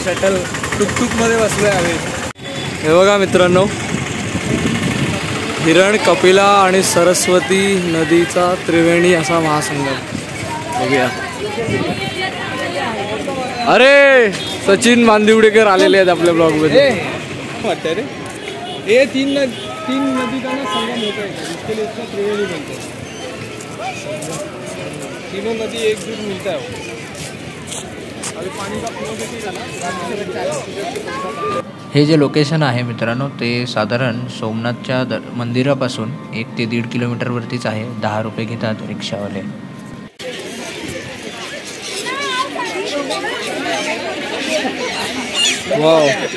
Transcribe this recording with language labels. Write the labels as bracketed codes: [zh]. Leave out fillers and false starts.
[mr] Shuttle tuktuk मध्ये बसलोय आम्ही. हे बघा मित्रांनो हिरण कपिला आणि सरस्वती नदीचा त्रिवेणी असा महासंगम बघूया. अरे सचिन मांदिवडेकर आलेले आहेत आपल्या ब्लॉग मध्ये. वाटतं रे [hi] ये तीन नदी का ना संगम होता है इसके लिए इसका त्रिवेणी बनता है. तीनों नदी एक दूर मिलता है. अभी पानी का फ्लो देखिए ना. [mr] हे जे लोकेशन आहे मित्रांनो ते साधारण सोमनाथच्या मंदिरापासून 1 ते 1.5 किलोमीटरवरतीच आहे. 10 रुपये घेतात रिक्षावाले. वाव